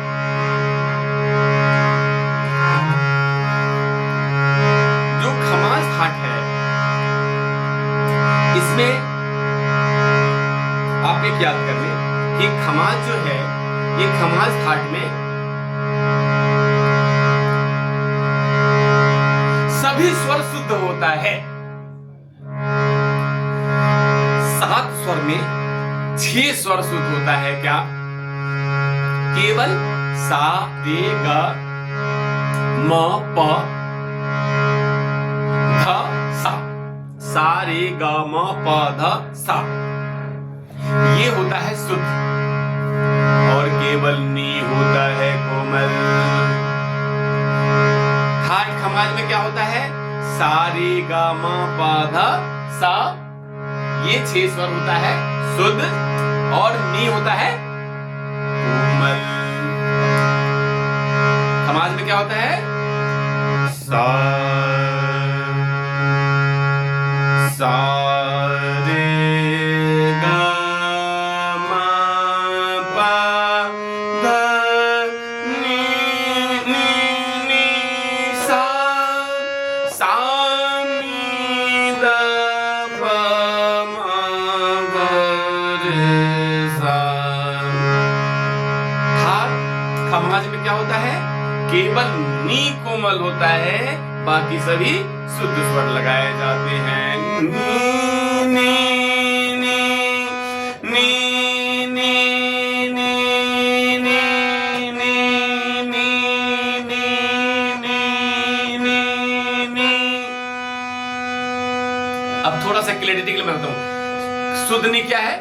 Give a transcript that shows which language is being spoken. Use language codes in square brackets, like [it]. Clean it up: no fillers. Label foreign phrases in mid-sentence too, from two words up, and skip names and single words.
[hi] जो खमाज ठाट है, इसमें आप एक याद कर लें कि खमाज जो है, ये खमाज ठाट में सभी स्वर शुद्ध होता है। 7 स्वर में 6 स्वर शुद्ध होता है। क्या? केवल सा रे ग म प ध सा, सा रे ग म प ध सा, ये होता है शुद्ध, और केवल नी होता है कोमल। ठाट खमाज में क्या होता है? सा रे ग म प ध सा, ये 6 स्वर होता है शुद्ध, और नी होता है कोमल। खमाज में क्या होता है? सा रे ग म प ध नी सा, सा नी द प म ग रे सा। ठाट खमाज में क्या होता है? केवल नी कोमल होता है, बाकी सभी शुद्ध स्वर लगाए जाते हैं। नी नी नी नी नी नी नी नी नी नी। अब थोड़ा सा क्लैरिटी के लिए मैं बताऊं, शुद्ध नी क्या है?